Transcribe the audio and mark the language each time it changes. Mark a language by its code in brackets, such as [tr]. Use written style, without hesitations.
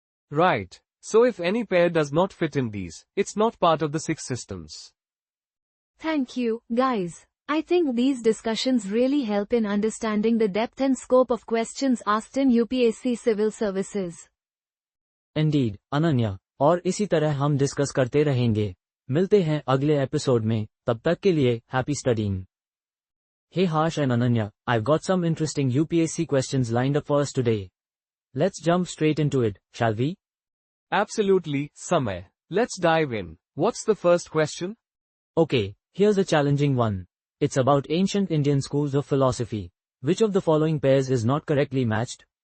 [en] Right. So if any pair does not fit in these, it's not part of the 6 systems. Thank you, guys. I think these discussions really help in understanding the depth and scope of questions asked in UPSC Civil Services. [hi] Indeed, Ananya, और इसी तरह हम discuss करते रहेंगे. मिलते हैं अगले episode में, तब तक के लिए, [en] happy studying. Hey Harsh and Ananya, I've got some interesting UPSC questions lined up for us today. Let's jump straight into it, shall we? Absolutely, Samay. Let's dive in. What's the first question? Okay, here's a challenging one. It's about ancient Indian schools of philosophy. Which of the following pairs is not correctly matched?